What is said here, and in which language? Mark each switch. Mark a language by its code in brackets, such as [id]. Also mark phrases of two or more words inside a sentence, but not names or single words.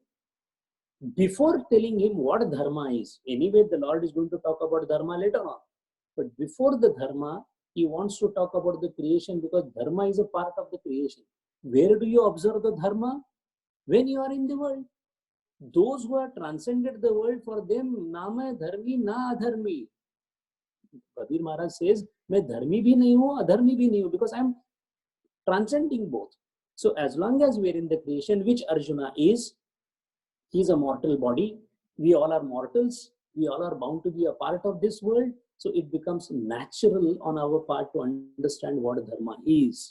[en] Before telling him what dharma is, anyway the Lord is going to talk about dharma later on, but before the dharma, he wants to talk about the creation, because dharma is a part of the creation. Where do you observe the dharma? When you are in the world. Those who have transcended the world, for them, [hi] न मैं धर्मी, न अधर्मी. [en] Kabir Maharaj says, [hi] मैं धर्मी भी नहीं हूँ, अधर्मी भी नहीं हूँ, [en] because I am transcending both. So as long as we are in the creation, which Arjuna is, he is a mortal body. We all are mortals. We all are bound to be a part of this world. So it becomes natural on our part to understand what dharma is.